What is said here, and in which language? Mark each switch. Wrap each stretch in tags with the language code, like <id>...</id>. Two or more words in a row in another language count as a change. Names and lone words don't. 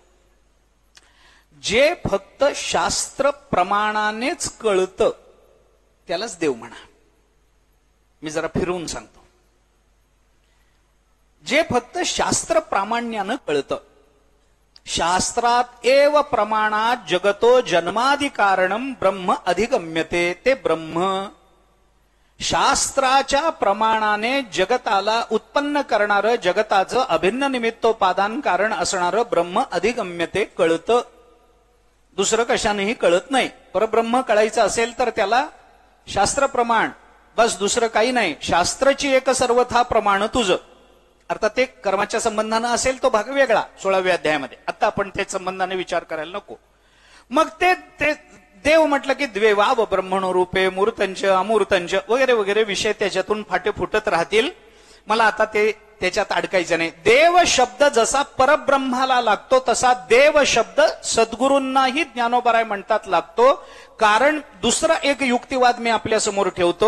<mr>जे फक्त शास्त्र प्रमाणानेच कळतं त्यालाच देव म्हणा. मी जरा फिरवून सांगतो. जे फक्त शास्त्र प्रामाण्यानं कळतं.</mr> <sa>शास्त्रात एव प्रमाणात जगतो जन्मादि कारणम ब्रह्म अधिगम्यते.</sa> <mr>ते ब्रह्म शास्त्राच्या प्रमाणाने जगताला उत्पन्न करणारं, जगताचं अभिन्न निमित्तोपादान कारण असणारं</mr> <sa>ब्रह्म अधिगम्यते</sa> <mr>कळतं. दुसरं कशानेही कळत नाही. परब्रह्म कळायचं असेल तर त्याला शास्त्र प्रमाण, बस, दुसरं काही नाही. शास्त्राची एक सर्वथा प्रमाण तुझं. अर्थात ते कर्माच्या संबंधानं असेल तो भाग वेगळा 16व्या अध्यायामध्ये. आता आपण त्या संबंधाने विचार करायला नको. मग ते देव म्हटलं की</mr> <sa>द्वेवाव ब्रह्मणो रूपे मूर्तंच अमूर्तंच</sa> <mr>वगैरे वगैरे विषय त्याच्यातून फाटे फुटत राहतील. मला आता ते त्याच्यात अडकायचं नाही. देव शब्द जसा परब्रह्माला लागतो तसा देव शब्द सद्गुरूंनाही ज्ञानोबाराय म्हणतात लागतो. कारण दुसरा एक युक्तिवाद मी आपल्या समोर ठेवतो.</mr>